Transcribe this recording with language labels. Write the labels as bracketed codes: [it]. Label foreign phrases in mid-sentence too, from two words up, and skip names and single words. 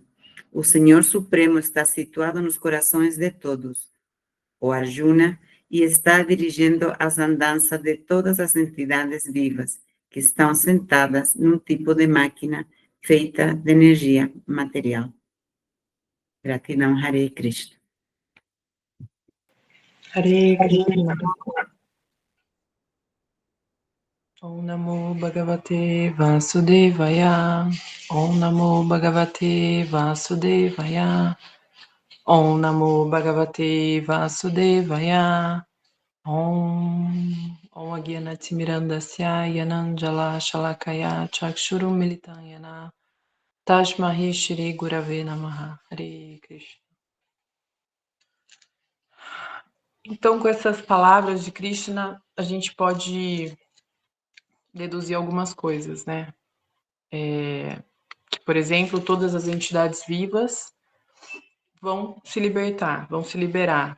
[pt] O Senhor Supremo está situado nos corações de todos, o Arjuna, e está dirigindo as andanças de todas as entidades vivas que estão sentadas num tipo de máquina feita de energia material. Gratidão, [sa] Hare Krishna. Hare Krishna. Om Namo Bhagavate Vasudevaya. Om Namo Bhagavate Vasudevaya. Om Namo Bhagavate Vasudevaya. Om Agyanatimirandasya Yananjala Shalakaya Chakshurum Militanyana Tashmahi Shri Gurave Namaha. Hare Krishna. [pt] Então, com essas palavras de Krishna, a gente pode deduzir algumas coisas, né? Que, por exemplo, todas as entidades vivas vão se libertar, vão se liberar.